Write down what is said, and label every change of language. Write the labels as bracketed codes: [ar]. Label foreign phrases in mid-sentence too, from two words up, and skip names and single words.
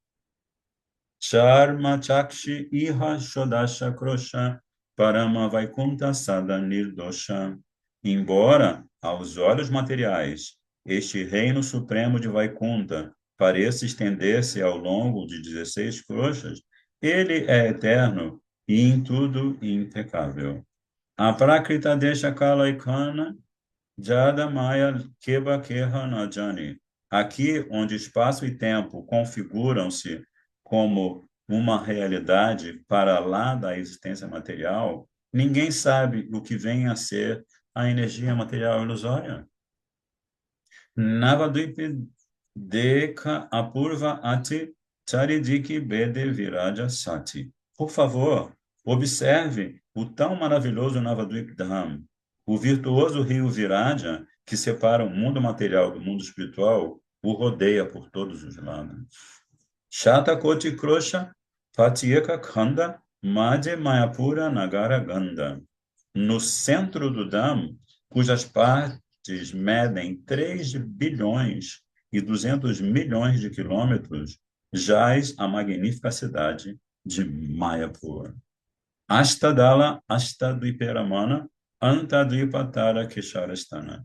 [bn] চর্ম চক্ষে ইহা ষোড়শ ক্রোশ পরম বৈকুণ্ঠ সদা নির্দোষ. [pt] Embora, aos olhos materiais, este reino supremo de Vaikunta pareça estender-se ao longo de 16 kroshas, ele é eterno e em tudo impecável. [bn] অপ্রাকৃত দেশ কাল এখানে জড় মায়া কেবা কেহ না জানি. [pt] Aqui, onde espaço e tempo configuram-se como uma realidade para lá da existência material, ninguém sabe o que vem a ser a energia material ilusória. [bn] নবদ্বীপ দেখ অপূর্ব অতি চারিদিকে বেড়ে বিরজা সতী. [pt] Por favor, observe o tão maravilhoso Navadvip Dham, o virtuoso rio Viraja, que separa o mundo material do mundo espiritual, o rodeia por todos os lados. [bn] শতকোটি ক্রোশ প্রত্যেক খণ্ড মধ্যে মায়াপুর নগর গণ্ড. [pt] No centro do Dham, cujas partes medem 3 bilhões e 200 milhões de quilômetros, jaz a magnífica cidade de Mayapur. [bn] অষ্টদল অষ্টদ্বীপপরমাণ অন্তর্দ্বীপতার কেশরস্থান.